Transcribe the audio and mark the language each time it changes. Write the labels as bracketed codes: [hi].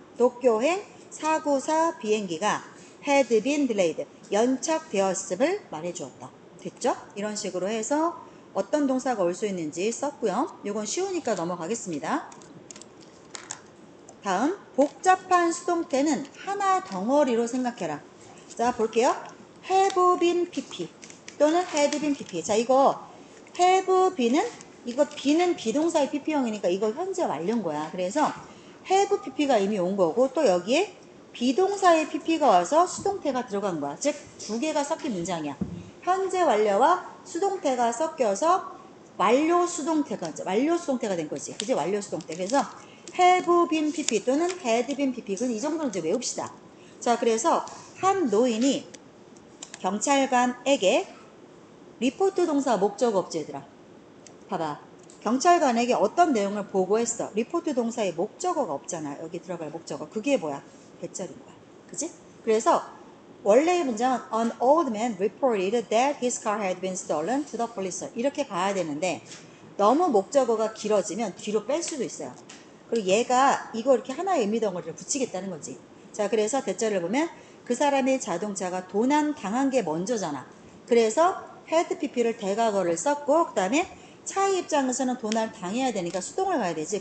[ko] 도쿄행 494 비행기가 [en] had been delayed, [ko] 연착되었음을 말해주었다. 됐죠? 이런 식으로 해서 어떤 동사가 올 수 있는지 썼고요. 이건 쉬우니까 넘어가겠습니다. 다음, 복잡한 수동태는 하나 덩어리로 생각해라. 자, 볼게요. [en] have been pp [ko] 또는 [en] had been pp. [ko] 자, 이거 [en] have been [ko] 은, 이거 be는 비동사의 pp형이니까 이거 현재 완료인 거야. 그래서 have pp가 이미 온 거고, 또 여기에 비동사의 pp가 와서 수동태가 들어간 거야. 즉, 두 개가 섞인 문장이야. 현재 완료와 수동태가 섞여서 완료 수동태가 된 거지. 그지? 완료 수동태. [en] 그래서 have been pp [ko] 또는 [en] had been pp. [ko] 이 정도는 이제 외웁시다. 자, 그래서 한 노인이 경찰관에게 리포트 동사 목적어 없지, 얘들아. 봐봐. 경찰관에게 어떤 내용을 보고했어. 리포트 동사의 목적어가 없잖아. 여기 들어갈 목적어. 그게 뭐야? 대절인 거야. 그지? 그래서 원래의 문장은 [en] An old man reported that his car had been stolen to the police. [ko] 이렇게 가야 되는데 너무 목적어가 길어지면 뒤로 뺄 수도 있어요. 그리고 얘가 이거 이렇게 하나의 의미 덩어리를 붙이겠다는 거지. 자, 그래서 대절을 보면 그 사람의 자동차가 도난 당한 게 먼저잖아. 그래서 had pp를 대과거를 썼고, 그 다음에 차의 입장에서는 도난 당해야 되니까 수동을 가야 되지.